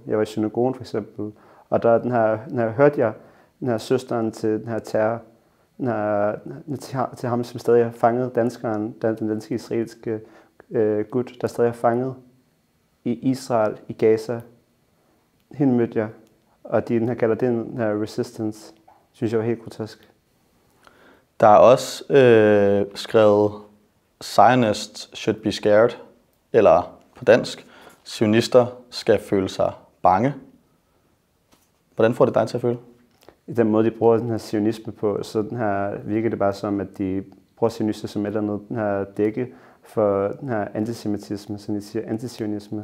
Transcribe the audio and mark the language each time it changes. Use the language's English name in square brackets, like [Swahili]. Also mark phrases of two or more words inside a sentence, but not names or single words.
[Danish] Jeg var i synagogen for eksempel, og der hørte jeg den her søsteren til den her terror, til ham, som stadig har fanget danskeren, den danske israelske gut, der stadig er fanget i Israel, i Gaza. Hende mødte jeg, og de kalder den her resistance, synes jeg var helt grotesk. Der er også skrevet [English] Zionists should be scared, [Danish] eller på dansk, zionister skal føle sig bange. Hvordan får det dig til at føle? I den måde, de bruger den her zionisme på, så virker det bare som, at de bruger zionister som et eller andet den her dække for den her antisemitisme, som de siger antizionisme.